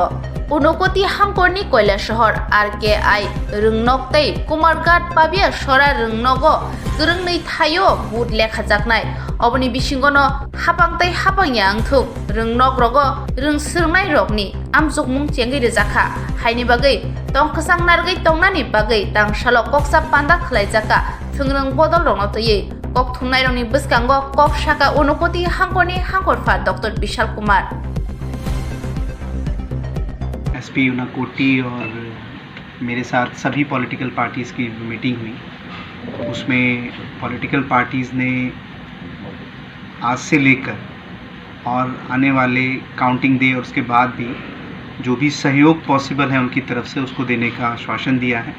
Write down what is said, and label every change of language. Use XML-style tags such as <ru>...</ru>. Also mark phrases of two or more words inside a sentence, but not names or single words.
<trp>Unokoti hangkorni koila shahor RKI rungnok tei Kumarghat pabia sora rungnogo gurungnei thayo but lekhajaknai oboni bisingono hapang tei hapang yangthuk rungnok rogo rungsrungnai rokni amjukmung chengi rejakha haini bagai tongkhasang nargai tongnani bagai tangsalo koksa panda khlaijaka thungrung bodol rongno toyi kok thungnai rongni bwskango kok saka unokoti hangkorni hangkorfa Dr. Vishal Kumar</trp> <hi>एसपी ऊनाकोटी और मेरे साथ सभी</hi> <en>political parties</en> <hi>की मीटिंग हुई। उसमें</hi> <en>political parties</en> <hi>ने आज से लेकर और आने वाले</hi> <en>counting day</en> <hi>और उसके बाद भी जो भी सहयोग पॉसिबल है उनकी तरफ से उसको देने का आश्वासन दिया है।</hi>